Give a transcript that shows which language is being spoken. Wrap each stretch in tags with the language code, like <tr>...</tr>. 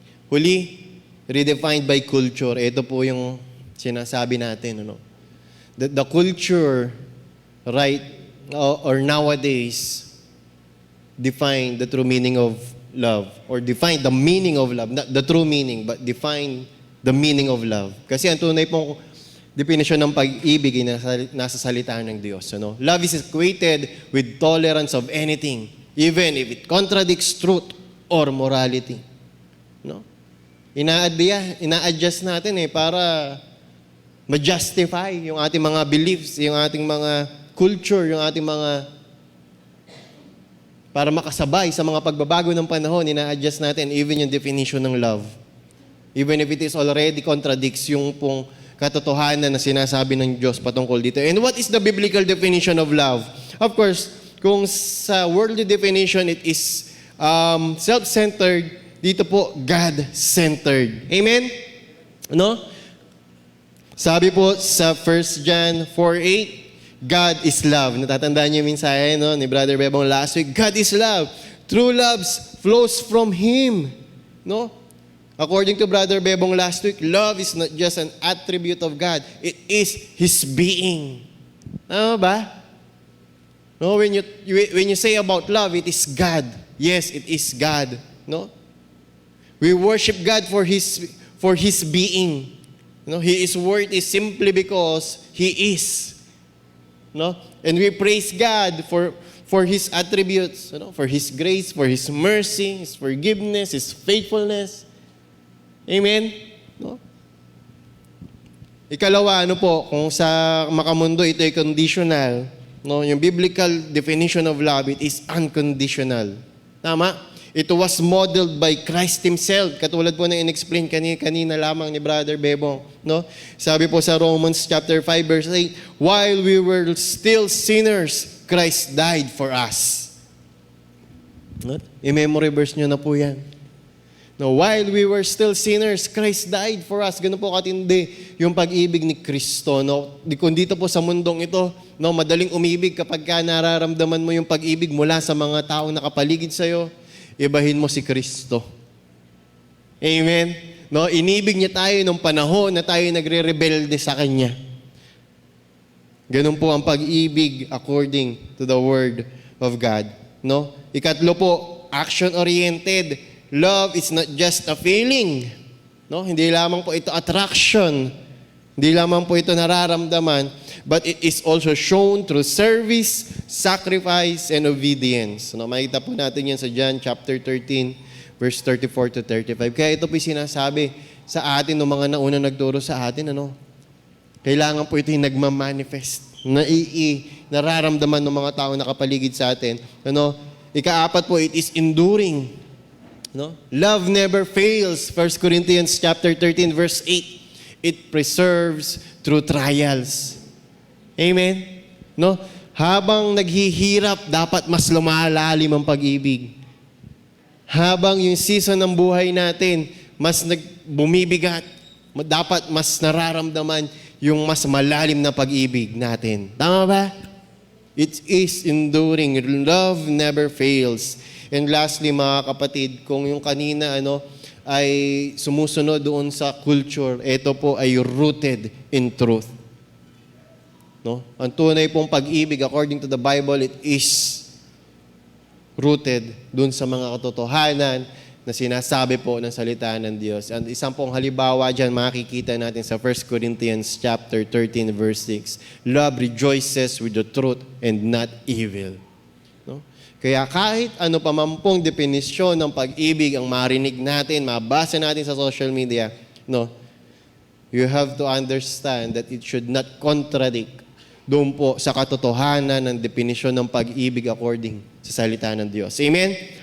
<tl>Huli, redefined by culture. Ito po yung sinasabi natin.</tl> <en>The culture, right, or nowadays, define the true meaning of love. Or define the meaning of love. Not the true meaning, but define the meaning of love.</en> <tl>Kasi ang tunay pong definition ng pag-ibig ay nasa salita ng Diyos.</tl> <en>Love is equated with tolerance of anything, even if it contradicts truth or morality.</en> <tl>No? Ina-adjust natin para ma-justify yung ating mga beliefs, yung ating mga culture, yung ating mga para makasabay sa mga pagbabago ng panahon, ina-adjust natin even yung definition ng love.</tl> <en>Even if it is already contradicts</en> <tl>yung pong katotohanan na sinasabi ng Diyos patungkol dito.</tl> <en>And what is the biblical definition of love? Of course, kung sa worldly definition, it is self-centered,</en> <tl>dito po,</tl> <en>God-centered. Amen? No?</en> <tl>Sabi po sa</tl> <en>1 John 4:8, God is love.</en> <tl>Natatandaan niyo yung mensahe no, ni Brother Bebong last week. God is love.</tl> <en>True love flows from Him. No? According to Brother Bebong last week, love is not just an attribute of God. It is His being. Tama ba? No, when you say about love, it is God. Yes, it is God. No? We worship God for His being. No, His word is simply because He is. No? And we praise God for His attributes, for His grace, for His mercy, His forgiveness, His faithfulness. Amen? No?</en> <tl>Ikalawa, kung sa makamundo ito ay conditional, no?</tl> <en>Yung biblical definition of love, it is unconditional. Tama? It was modeled by Christ Himself.</en> <tl>Katulad po na in-explain kanina lamang ni Brother Bebong.</tl> <en>No? Sabi po sa Romans chapter 5 verse 8, while we were still sinners, Christ died for us. No?</en> <tl>I-memory verse nyo na po yan.</tl> <en>No, while we were still sinners, Christ died for us.</en> <tl>Ganun po katindi yung pag-ibig ni Kristo. No? Kung dito po sa mundong ito, no, madaling umibig kapag ka nararamdaman mo yung pag-ibig mula sa mga taong nakapaligid sa'yo, ibahin mo si Kristo. Amen? No, inibig niya tayo nung panahon na tayo nagre-rebelde sa Kanya. Ganun po ang pag-ibig according to the Word of God. No? Ikatlo po, action-oriented.</tl> <en>Love is not just a feeling. No?</en> <tl>Hindi lamang po ito attraction. Hindi lamang po ito nararamdaman,</tl> <en>but it is also shown through service, sacrifice, and obedience.</en> <tl>No? Makita po natin yan sa John chapter 13, verse 34 to 35. Kaya ito po yung sinasabi sa atin ng mga nauna nagturo sa atin. Kailangan po ito yung nagmamanifest. Nararamdaman ng mga tao nakapaligid sa atin.</tl> <en>Ikaapat po, it is enduring. No? Love never fails. 1 Corinthians chapter 13 verse 8. It preserves through trials. Amen? No?</en> <tl>Habang naghihirap, dapat mas lumalalim ang pag-ibig. Habang yung season ng buhay natin, mas bumibigat, dapat mas nararamdaman yung mas malalim na pag-ibig natin. Tama ba?</tl> <en>It is enduring. Love never fails. And lastly,</en> <tl>mga kapatid, kung yung kanina ay sumusunod doon sa culture, ito po ay rooted in truth. No? Ang tunay pong pag-ibig,</tl> <en>according to the Bible, it is rooted</en> <tl>doon sa mga katotohanan na sinasabi po ng salita ng Diyos. And isang pong halimbawa dyan, makikita natin sa 1 Corinthians chapter 13, verse 6.</tl> <en>Love rejoices with the truth and not evil. No?</en> <tl>Kaya kahit ano pa man pong definisyon ng pag-ibig ang marinig natin, mabasa natin sa social media, no,</tl> <en>you have to understand that it should not contradict</en> <tl>doon po sa katotohanan ng definisyon ng pag-ibig according sa salita ng Diyos. Amen?</tl>